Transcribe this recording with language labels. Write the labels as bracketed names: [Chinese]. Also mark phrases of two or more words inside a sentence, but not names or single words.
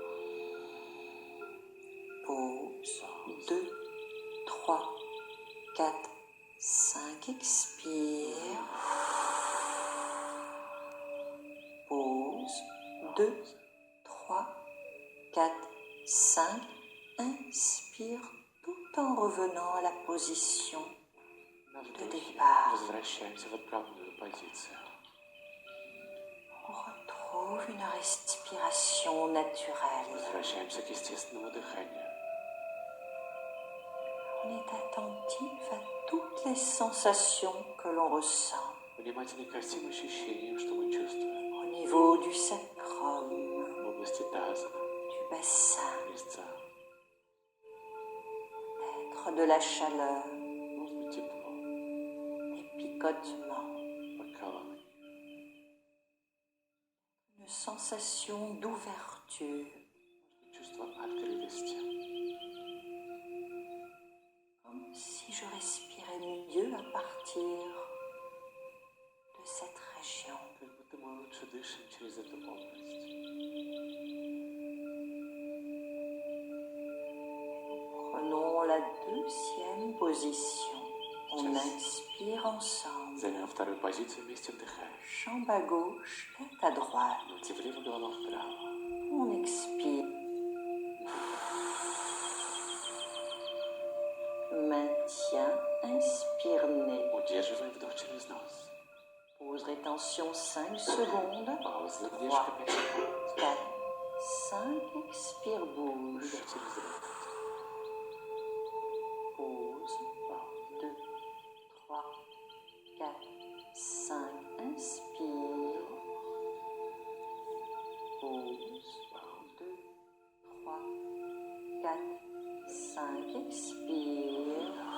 [French] Pause. 2, 3, 4, 5, expire. Pause. 2, 3, 4, 5, inspire tout en revenant à la position [Russian] На [French] de [Russian] вдохе [French] départ. [Russian] возвращаемся в отправную позицию. [French] On retrouve une respiration naturelle. [Russian] Возвращаемся к естественному дыханию. [French] On est attentif à toutes les sensations que l'on ressent [Russian] Внимательны ко всем ощущениям, что мы чувствуем. [French] au niveau du sacrum, [Russian] В области таза, [French] du bassin, [Russian] резца. [French] peut-être de la chaleur, [Russian] Может быть тепло, [French] des picotements, [Russian] покалывание. [French] une sensation d'ouverture, [Russian] Чувство открытости. [French] comme si je respirais mieux à partir de cette région. [Russian] Как будто мы лучше дышим через эту область. [French] Prenons la deuxième position. On inspire ensemble. [Russian] Займем вторую позицию, вместе вдыхаем. [French] Jambe à gauche, tête à droite. [Russian] Ноги влево, голова вправо. [French] On expire. Maintien, inspire nez. [Russian] Удерживаем вдох через нос. [French] Pause rétention 5 secondes. [Russian] Пауза, задержка 5 секунд. [French] 4, 5, expire, bouge. [Russian] Дыши через рот. [French] Pause. 2, 3, 4, 5, inspire. Pause. 2, 3, 4, 5, expire.